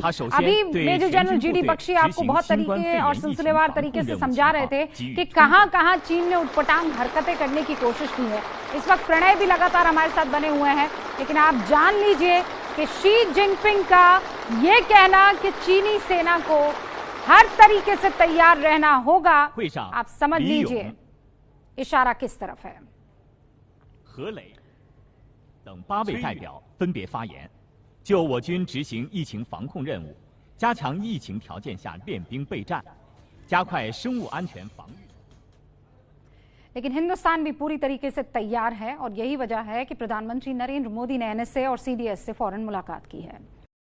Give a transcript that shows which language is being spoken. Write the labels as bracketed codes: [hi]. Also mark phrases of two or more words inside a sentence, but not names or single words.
[hi] अभी मेजर जनरल जीडी बख्शी आपको बहुत तरीके और सिलसिलेवार तरीके से समझा रहे थे कि कहां चीन ने उटपटांग हरकतें करने की कोशिश की है। इस वक्त प्रणय भी लगातार हमारे साथ बने हुए हैं, लेकिन आप जान लीजिए कि शी जिनपिंग का ये कहना कि चीनी सेना को हर तरीके से तैयार रहना होगा, आप समझ लीजिए इशारा किस तरफ है। [zh] 何磊等8位代表分别发言，就我军执行疫情防控任务，加强疫情条件下练兵备战，加快生物安全防御。 [hi] लेकिन हिंदुस्तान भी पूरी तरीके से तैयार है, और यही वजह है कि प्रधानमंत्री नरेंद्र मोदी ने एनएसए और सीडीएस से फौरन मुलाकात की है।